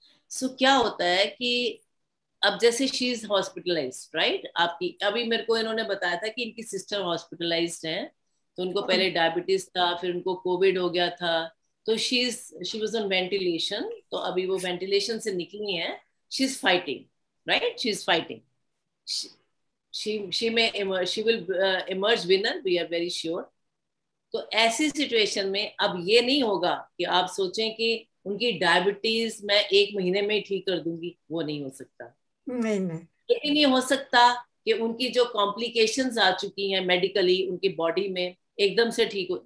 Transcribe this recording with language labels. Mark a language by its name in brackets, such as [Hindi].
[Hindi] सो क्या होता है कि अब जैसे [English] she is hospitalised, [Hindi] राइट? आपकी अभी मेरे को इन्होंने बताया था कि इनकी सिस्टर हॉस्पिटलाइज्ड हैं, तो उनको पहले डायबिटीज था, फिर उनको कोविड हो गया था, तो [English] She was on ventilation. [Hindi] तो अभी वो वेंटिलेशन से निकली हैं, [English] she is fighting, [Hindi] right? [English] She is fighting. she will emerge winner, we are very sure। [Hindi] तो ऐसी सिचुएशन में अब ये नहीं होगा कि आप सोचें कि उनकी डायबिटीज मैं 1 महीने में ही ठीक कर दूंगी, वो नहीं हो सकता। नहीं ये भी नहीं हो सकता कि उनकी जो कॉम्प्लिकेशंस आ चुकी हैं मेडिकली उनकी बॉडी में एकदम से ठीक हो।